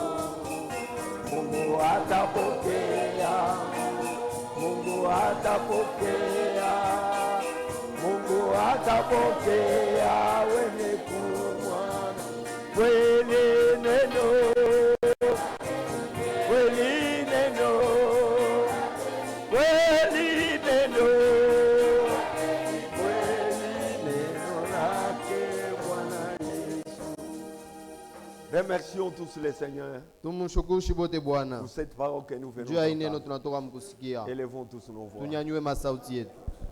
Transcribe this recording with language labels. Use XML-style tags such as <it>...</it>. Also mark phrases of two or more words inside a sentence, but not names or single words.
<sw>Mungu atapokea, Mungu atapokea, Mungu atapokea wenye kumwamini. Kweli neno, kweli neno, kweli neno, kweli neno lake Bwana Yesu.</sw> <fr>Remercions tous les seigneurs</fr> <sw>Tumshukuru Shibote Bwana</sw> <fr>pour cette parole que nous venons</fr> <sw>juu ya hii neno</sw> <fr>d'entendre.</fr> <sw>tunatoka mkusikia.</sw> <fr>Élevons tous nos voix.</fr> <sw>Tunyanyue masauti yetu.</sw>